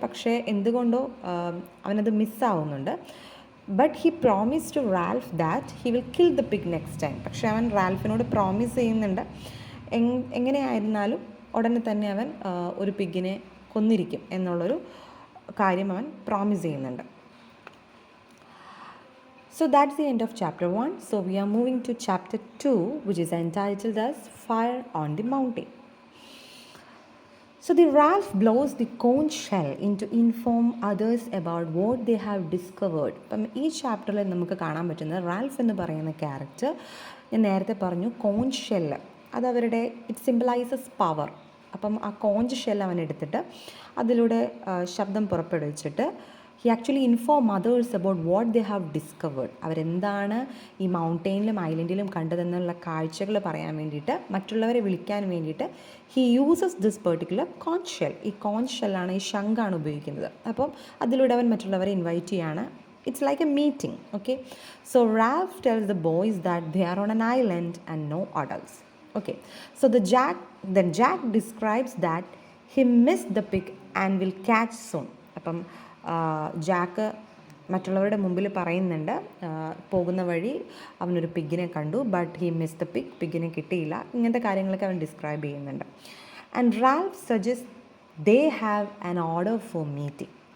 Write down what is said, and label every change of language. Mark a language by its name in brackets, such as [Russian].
[Malayalam] പക്ഷേ എന്തുകൊണ്ടോ അവനത് മിസ്സാവുന്നുണ്ട്. [English] But he promise to Ralph that he will kill the pig next time. [Malayalam] പക്ഷേ അവൻ റാൽഫിനോട് പ്രോമിസ് ചെയ്യുന്നുണ്ട് എങ്ങനെയായിരുന്നാലും ഉടനെ തന്നെ അവൻ ഒരു പിഗിനെ കൊന്നിരിക്കും എന്നുള്ളൊരു കാര്യം അവൻ പ്രോമിസ് ചെയ്യുന്നുണ്ട്. [English] So that's the end of chapter 1. So we are moving to chapter 2, which is entitled as Fire on the Mountain. So the Ralph blows the conch shell in to inform others about what they have discovered. [Malayalam] അപ്പം ഈ ചാപ്റ്ററിൽ നമുക്ക് കാണാൻ പറ്റുന്നത് Ralph എന്ന് പറയുന്ന character, ഞാൻ നേരത്തെ പറഞ്ഞു കോഞ്ച് ഷെല്ല്, അതവരുടെ [English] It symbolizes power. [Malayalam] അപ്പം ആ കോഞ്ച് ഷെല്ല് അവൻ എടുത്തിട്ട് അതിലൂടെ ശബ്ദം പുറപ്പെടുവിച്ചിട്ട് [English] He actually inform others about what they have discovered. [Malayalam] അവരെന്താണ് ഈ മൗണ്ടെയിനിലും ഐലൻഡിലും കണ്ടതെന്നുള്ള കാഴ്ചകൾ പറയാൻ വേണ്ടിയിട്ട്, മറ്റുള്ളവരെ വിളിക്കാൻ വേണ്ടിയിട്ട് [English] He uses this particular conch shell. [Malayalam] ഈ കോഞ്ച് ഷെല്ലാണ്, ഈ ശംഖാണ് ഉപയോഗിക്കുന്നത്. അപ്പം അതിലൂടെ അവൻ മറ്റുള്ളവരെ ഇൻവൈറ്റ് ചെയ്യാണ്. [English] It's like a meeting, okay? So Ralph tells the boys that they are on an island and no adults. Okay, so then Jack describes that he missed the pig and will catch soon. [Malayalam] അപ്പം Jack മറ്റുള്ളവരുടെ മുമ്പിൽ പറയുന്നുണ്ട് പോകുന്ന വഴി അവനൊരു പിഗിനെ കണ്ടു, [English] but he miss the [Malayalam] പിഗിനെ കിട്ടിയില്ല. ഇങ്ങനത്തെ കാര്യങ്ങളൊക്കെ അവൻ ഡിസ്ക്രൈബ് ചെയ്യുന്നുണ്ട്. [English] And Ralph suggest they have an order for meeting.